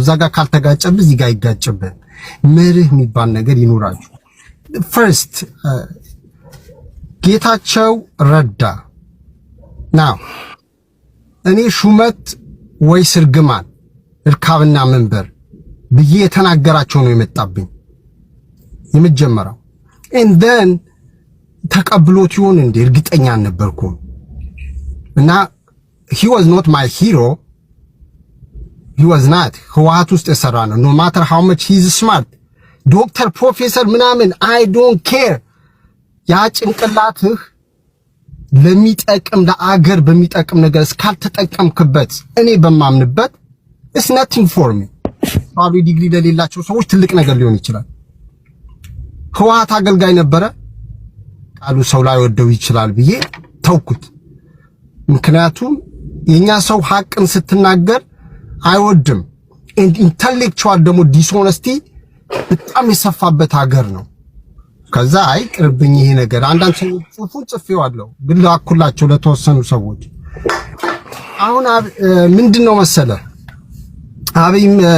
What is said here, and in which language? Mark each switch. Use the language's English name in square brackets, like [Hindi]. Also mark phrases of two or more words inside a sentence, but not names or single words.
[Amharic] እዛ ጋር ካልተጋጨብህ እዚህ ጋር ይጋጭብህ። መርህ የሚባል ነገር ይኖራችሁ። ፈርስት ጌታቸው ረዳ ናው እኔ ሹመት ወይስ እርግማን እርካብና መንበር ብዬ የተናገራቸው ነው የመጣብኝ የመጀመሪያው። [English] and then [Amharic] ተቀብሎት ይሆን እንዴ እርግጠኛ አልነበርኩም። እና [English] he was not my hero, he was not [Amharic] ህወሓት ውስጥ የሰራ ነው [English] no matter how much he is smart [Amharic] ዶክተር ፕሮፌሰር ምናምን [English] I don't care። [Amharic] ያ ጭንቅላትህ ለሚጠቅም ለአገር በሚጠቅም ነገር እስካልተጠቀምክበት እኔ በማምንበት [English] it's nothing for me። [Amharic] ባሉ ዲግሪ ለሌላቸው ሰዎች ትልቅ ነገር ሊሆን ይችላል። ህወሓት አገልጋይ ነበረ ቃሉ ሰው ላይ ወደው ይችላል ብዬ ተውኩት። ምክንያቱም የኛ ሰው ሐቅን ስትናገር አይወድም። ኢንተሌክቹዋል ደግሞ ዲስሆነስቲ በጣም የሰፋበት ሀገር ነው። ከዛ አይቅርብኝ ይሄ ነገር አንዳንድ ሰዎች ጽፌዋለሁ ግን ላኩላቸው ለተወሰኑ ሰዎች። አሁን ምንድነው መሰለ አብይም